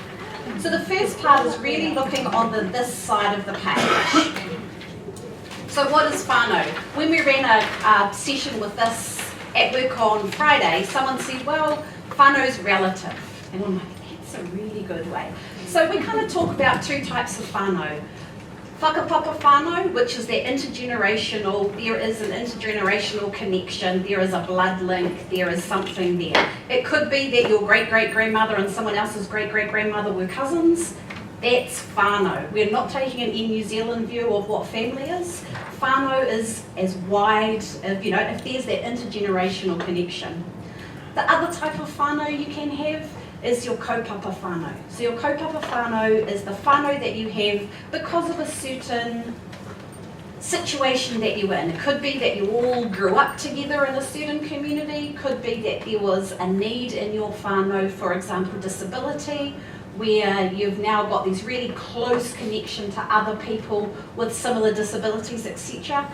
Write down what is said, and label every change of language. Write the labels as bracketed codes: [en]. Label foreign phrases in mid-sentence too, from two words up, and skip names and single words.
[en] So the first part is really looking on this side of the page. So what is whānau? When we ran a session with this at work on Friday, someone said, well, whānau's relative. And I'm like, that's a really good way. So we kind of talk about two types of whānau. [mi] Whakapapa whānau, [en] which is that intergenerational, there is an intergenerational connection, there is a blood link, there is something there. It could be that your great-great-grandmother and someone else's great-great-grandmother were cousins. That's whānau. We're not taking an New Zealand view of what family is. Whānau is as wide, if there's that intergenerational connection. The other type of whānau you can have is your [mi] kaupapa whānau. [en] So your [mi] kaupapa whānau [en] is the whānau that you have because of a certain situation that you're in. It could be that you all grew up together in a certain community, could be that there was a need in your whānau, for example, disability, where you've now got this really close connection to other people with similar disabilities, etc.